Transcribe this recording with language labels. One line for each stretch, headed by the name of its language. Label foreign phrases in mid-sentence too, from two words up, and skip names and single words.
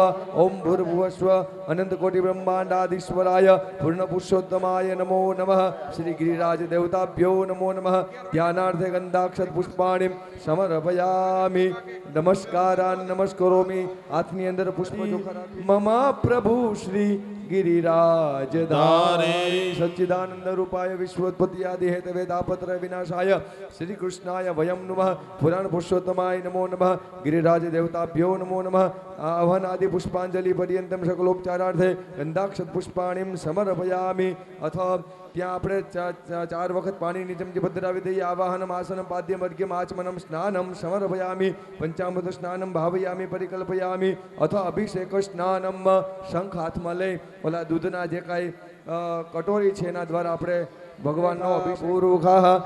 Sanskrit: ઓમ ભૂર્ભુવસ્વ અનંત કોટિ બ્રહ્માંડાધીશ્વરાય પૂર્ણ પુરુષોત્તમાય નમો નમઃ. શ્રી ગિરિરાજ દેવતાભ્યો નમો નમઃ. ધ્યાનાર્થે ગંધાક્ષત પુષ્પાણિ સમર્પયામિ. નમસ્કારાન નમસ્કરોમિ.
Gujarati: હાથની અંદર પુષ્પ
Sanskrit: મમ પ્રભુ શ્રી गिरिराज धारे सच्चिदानंद रूपाय विश्वोत्पत्ति आदि हेतवे तापत्र विनाशाय श्री कृष्णाय वयम नमः. पुराण पुरुषोत्तमाय नमो नमः. गिरिराज देवताभ्यो नमो नमः. आह्वान आदि पुष्पांजलि पर्यंतम सकलोपचारार्थे गंधाक्षत पुष्पाणिम समर्पयामि.
Gujarati: अथ ત્યાં આપણે 4 વખત પાણીની ચમચી પધરાવી દઈએ.
Sanskrit: આવાહનમ આસનમ પાદ્યમ અર્ઘ્યમ આચમનમ સ્નાનમ સમર્પયામિ. પંચામૃત સ્નાનમ ભાવયામિ પરિકલ્પયામિ. અથ અભિષેક સ્નાનમ.
Gujarati: શંખ હાથમાં લઈ ઓલા દૂધના જે કાંઈ કટોરી છે એના દ્વારા આપણે ભગવાનનો અભિષેક.